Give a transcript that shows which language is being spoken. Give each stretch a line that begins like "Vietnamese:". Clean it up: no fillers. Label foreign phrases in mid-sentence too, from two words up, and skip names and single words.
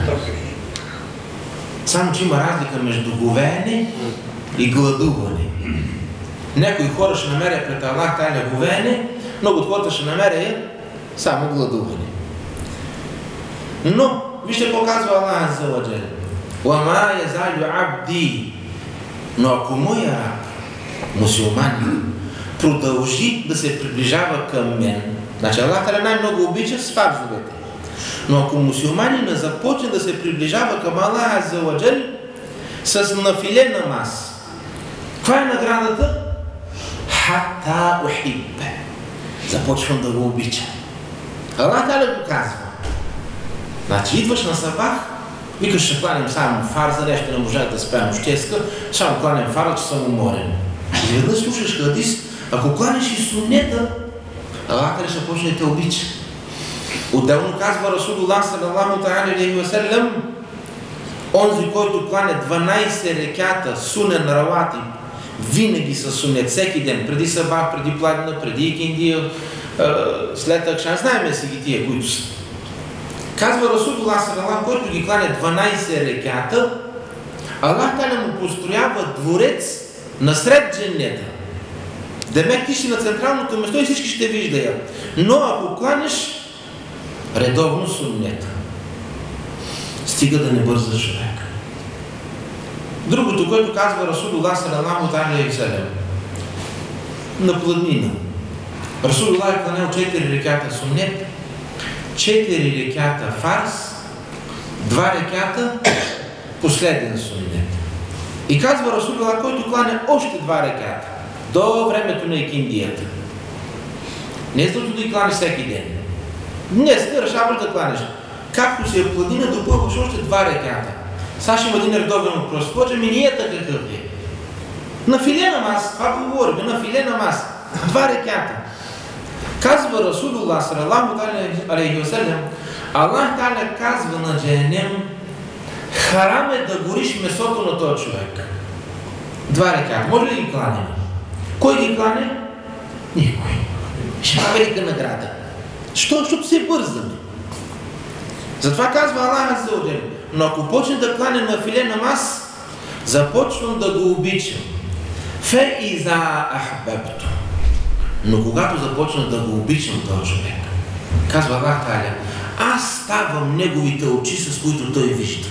Bulgarian: Само че има разлика между говеене и гладуване. Някои хора ще намерят пред
Arabic: الله تعالى
Bulgarian: говеене, много от хората ще намерят само гладуване. Но, вижте какво казва
Arabic: الله عز وجل. وَمَا يَزَالُ عَبْدِي.
Bulgarian: Но ако моя раб, мусулманин, продължи да се приближава към мен, значи
Arabic: الله تعالى
Bulgarian: най-много обича с фарзовете. Но ако мусулманина започне да се приближава към
Arabic: الله عز وجل
Bulgarian: с нафиле намаз, каква е наградата?
Arabic: حتى أحبه.
Bulgarian: Започвам да го обичам.
Arabic: الله تعالى
Bulgarian: го казва. Значи идваш на сабах, викаш, ще кланям само фарза, нещо не можах да спя нощеска, само кланям фарза, че съм уморен. И веднъж слушаш хадис, ако кланеш и суннета,
Arabic: الله تعالى
Bulgarian: ще почне да те обича. Отделно казва Расулуллах
Arabic: صلى الله عليه وسلم,
Bulgarian: онзи, който клане 12 реката
Arabic: سنن رواتب,
Bulgarian: винаги са сунет, всеки ден, преди сабах, преди пладина, преди икиндия, след акшан, знаем си ги тия, които са. Казва
Arabic: رسول الله صلى الله,
Bulgarian: който ги клане 12 реката,
Arabic: الله تعالى
Bulgarian: му построява дворец насред дженнета. Демек ти си на централното место и всички ще виждаят. Но ако кланеш редовно суннета, стига да не бърза човек. Другото, което казва Расулуллах
Arabic: صلى الله عليه وسلم,
Bulgarian: на планина. Расулуллах е кланял 4 реката суннет, 4 реката фарс, 2 реката последен суннет. И казва Расулуллах, който кланя още 2 реката до времето на икиндията. Не е защото да ги кланеш всеки ден. Днес решаваш да кланеш. Както си е планина, допълваш още 2 реката. Сега ще има един редовен въпрос. Почваме ниета какъв е. На филе намаз, това говорим, на филе намаз. 2 реката. Казва Расулуллах
Arabic: صلى الله عليه وسلم, الله تعالى
Bulgarian: казва на Джехенем, харам е да гориш месото на този човек. 2 реката. Може ли да ги кланем? Кой ги клане? Никой. Ще има велика награда. Що? Защото се бързаме. Затова казва
Arabic: الله عز وجل,
Bulgarian: но ако почне да клане на филе намаз, започвам да го обичам.
Arabic: فإذا أحببته.
Bulgarian: Но когато започна да го обичам този човек, казва
Arabic: الله تعالى,
Bulgarian: аз ставам неговите очи, с които той вижда.